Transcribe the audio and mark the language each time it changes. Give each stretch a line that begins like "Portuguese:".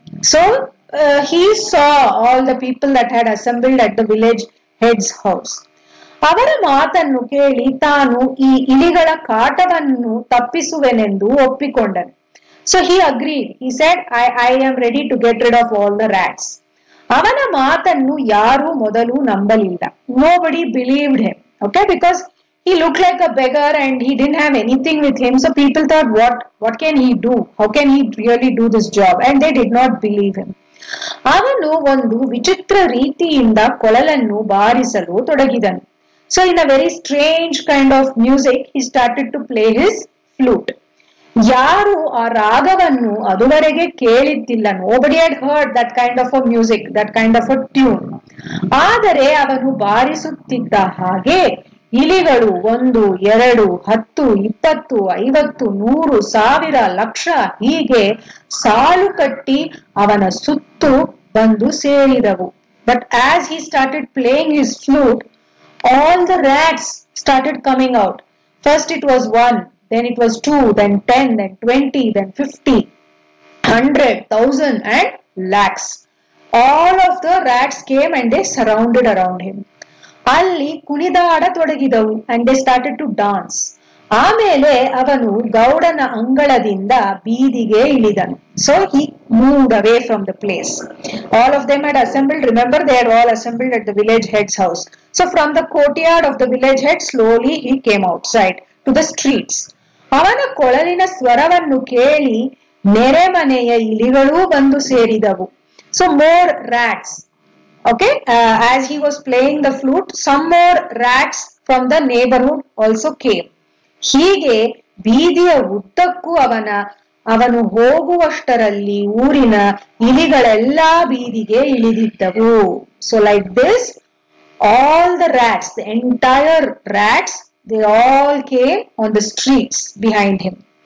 English: So he saw all the people that had assembled at the village head's house.
Kannada: ಅವರ ಮಾತನ್ನು ಕೇಳಿ ತಾನು ಈ ಇಲಿಗಳ ಕಾಟವನ್ನು ತಪ್ಪಿಸುವೆನೆಂದು ಒಪ್ಪಿಕೊಂಡನು.
English: So he agreed. He said, I am ready to get rid of all the rats.
Kannada: ಅವನ ಮಾತನ್ನು ಯಾರು ಮೊದಲು ನಂಬಲಿಲ್ಲ.
English: Nobody believed him. Okay, because he looked like a beggar and he didn't have anything with him. So people thought, what can he do? How can he really do this job? And they did not believe him.
Kannada: ಅವನು ಒಂದು ವಿಚಿತ್ರ ರೀತಿಯಿಂದ ಕೊಳಲನ್ನು ಬಾರಿಸಲು ತೊಡಗಿದನು.
English: So in a very strange kind of music, he started to play his flute.
Kannada: ಯಾರು ಆ ರಾಗವನ್ನು ಅದುವರೆಗೆ ಕೇಳಿದ್ದಿಲ್ಲ.
English: Nobody had heard that kind of a music, that kind of a tune.
Kannada: ಆದರೆ ಅವನು ಬಾರಿಸುತ್ತಿದ್ದ ಹಾಗೆ ಇಲಿಗಳು 1, 2, 10, 20, 50, 100, 1000, ಲಕ್ಷ ಹೀಗೆ ಸಾಲು ಕಟ್ಟಿ ಅವನ ಸುತ್ತು ಬಂದು ಸೇರಿದವು.
English: But as he started playing his flute, all the rats started coming out. First it was 1, then it was 2, then 10, then 20, then 50, 100, 1000 and lakhs. All of the rats came and they surrounded around him.
Kannada: ಅಲ್ಲಿ ಕುಣಿದಾಡತೊಡಗಿದವು
English: and they started to dance.
Kannada: ಆಮೇಲೆ ಅವನು ಗೌಡನ ಅಂಗಳದಿಂದ ಬೀದಿಗೆ ಇಳಿದನು.
English: So he moved away from the place. All of them had assembled. Remember, they had all assembled at the village head's house. So from the courtyard of the village head, slowly he came outside to the streets.
Kannada: ಅವನ ಕೊಳಲಿನ ಸ್ವರವನ್ನು ಕೇಳಿ ನೆರೆಮನೆಯ ಇಲಿಗಳೂ ಬಂದು ಸೇರಿದವು.
English: So more rats. Okay, as he was playing the flute, some more rats from the neighborhood also came.
Kannada: ಹೀಗೆ ಬೀದಿಯ ಉದ್ದಕ್ಕೂ ಅವನು ಹೋಗುವಷ್ಟರಲ್ಲಿ ಊರಿನ ಇಲಿಗಳೆಲ್ಲಾ ಬೀದಿಗೆ ಇಳಿದಿದ್ದವು.
English: So like this, all the rats, the entire rats, they all came on the streets behind him.